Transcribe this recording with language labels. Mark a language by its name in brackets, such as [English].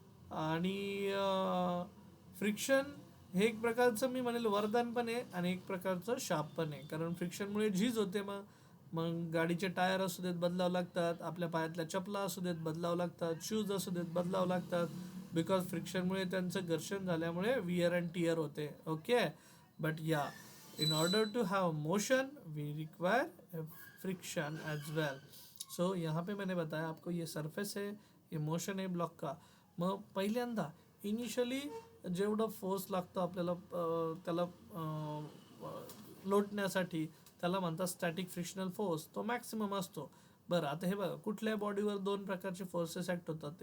[Marathi] आणि फ्रिक्शन हे एक प्रकारचं मी म्हणेल वरदान पण आहे आणि एक प्रकारचं शाप पण आहे. कारण फ्रिक्शनमुळे झीज होते. मग मग गाडीचे टायर असू देत बदलावं लागतात, आपल्या पायातल्या चपला असू देत बदलावं लागतात, शूज असू देत बदलावं लागतात. बिकॉज फ्रिक्शनमुळे त्यांचं घर्षण झाल्यामुळे वियर अँड टियर होते. ओके. [English] But yeah, in order to have motion we require friction as well. [Hindi] सो यहाँ पे मैंने बताया आपको, ये सरफेस है, ये मोशन आहे ब्लॉक का. [Marathi] मग पहिल्यांदा इनिशियली जेवढं फोर्स लागतं आपल्याला त्याला लोटण्यासाठी, त्याला म्हणतात स्टॅटिक फ्रिक्शनल फोर्स, तो मॅक्सिमम असतो. बरं, आता हे बघा, कुठल्या बॉडीवर दोन प्रकारचे फोर्सेस ॲक्ट होतात.